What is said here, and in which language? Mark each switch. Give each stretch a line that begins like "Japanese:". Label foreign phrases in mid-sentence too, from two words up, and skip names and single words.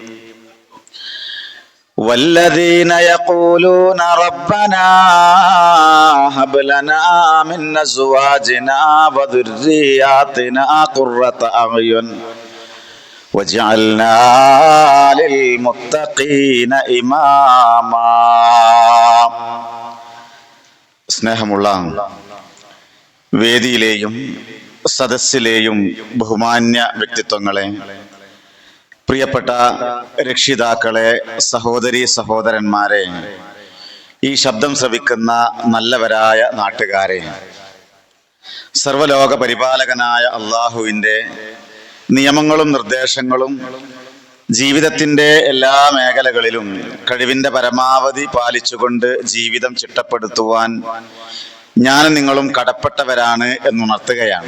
Arabic: والذين يقولون ربنا هب لنا من أزواجنا وذرياتنا قرة أعين وجعلنا للمتقين إماما.
Malayalam: സ്നേഹമുള്ള വേദിയിലെയും സദസ്സിലെയും ബഹുമാന്യ വ്യക്തിത്വങ്ങളെ, പ്രിയപ്പെട്ട രക്ഷിതാക്കളെ, സഹോദരീ സഹോദരന്മാരെ, ഈ ശബ്ദം ശ്രവിക്കുന്ന നല്ലവരായ നാട്ടുകാരെ, സർവലോക പരിപാലകനായ അള്ളാഹുവിൻ്റെ നിയമങ്ങളും നിർദ്ദേശങ്ങളും ജീവിതത്തിൻ്റെ എല്ലാ മേഖലകളിലും കഴിവിൻ്റെ പരമാവധി പാലിച്ചുകൊണ്ട് ജീവിതം ചിട്ടപ്പെടുത്തുവാൻ ഞാനും നിങ്ങളും കടപ്പെട്ടവരാണ് എന്നുണർത്തുകയാണ്.